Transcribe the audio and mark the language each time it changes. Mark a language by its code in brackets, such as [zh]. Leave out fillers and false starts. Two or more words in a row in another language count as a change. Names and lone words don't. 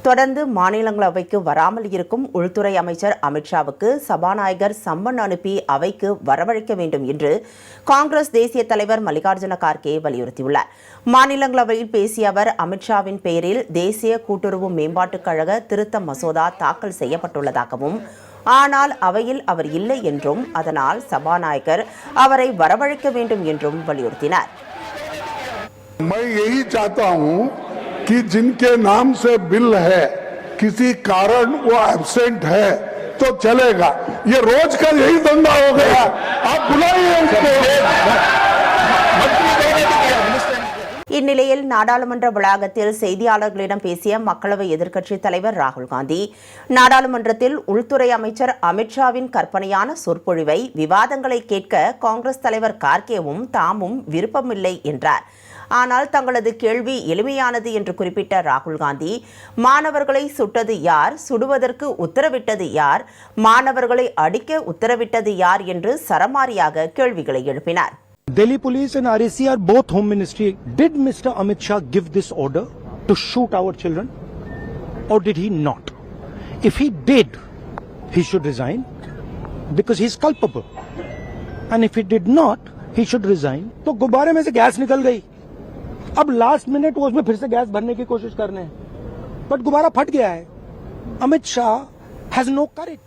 [ta] தொடர்ந்து மாநிலங்களவைக்கு வராமல் இருக்கும் உள்துறை அமைச்சர் அமித்ஷாவுக்கு சபாநாயகர் சம்மன் அனுப்பி அவைக்கு வரவழைக்க வேண்டும் என்று காங்கிரஸ் தேசிய தலைவர் மல்லிகார்ஜுன கார்கே வலியுறுத்தியுள்ளார். மாநிலங்களவையில் பேசிய அவர், அமித்ஷாவின் பெயரில் தேசிய கூட்டுறவு மேம்பாட்டுக் கழக திருத்த மசோதா தாக்கல் செய்யப்பட்டுள்ளதாகவும், ஆனால் அவையில் அவர் இல்லை என்றும், அதனால் சபாநாயகர் அவரை வரவழைக்க வேண்டும் என்றும் வலியுறுத்தினார். [hi] कि जिनके नाम से बिल है, किसी कारण वो एब्सेंट है तो चलेगा. ये रोज का यही धंधा हो गया. आप बुलाइए उसको. [ta] இந்நிலையில் நாடாளுமன்ற வளாகத்தில் செய்தியாளர்களிடம் பேசிய மக்களவை எதிர்க்கட்சித் தலைவர் ராகுல் காந்தி, நாடாளுமன்றத்தில் உள்துறை அமைச்சர் அமித்ஷாவின் கற்பனையான சொற்பொழிவை, விவாதங்களை கேட்க காங்கிரஸ் தலைவர் கார்கேவும் தாமும் விருப்பமில்லை என்றார். ஆனால் தங்களது கேள்வி எளிமையானது என்று குறிப்பிட்ட ராகுல் காந்தி, மாணவர்களை சுட்டது யார், சுடுவதற்கு உத்தரவிட்டது யார், மாணவர்களை அடிக்க உத்தரவிட்டது யார் என்று சரமாரியாக கேள்விகளை எழுப்பினார். [en] Delhi Police and RACR, both Home Ministry, did Mr. Amit Shah give this order to shoot our children, or did he not? If he did, he should resign because he is culpable. And if he did not, he should resign. [hi] तो गुब्बारे में से गैस निकल गई. अब [en] last minute [hi] वो उसमें फिर से गैस भरने की कोशिश कर रहे हैं, बट गुब्बारा फट गया है. [en] Amit Shah has no courage.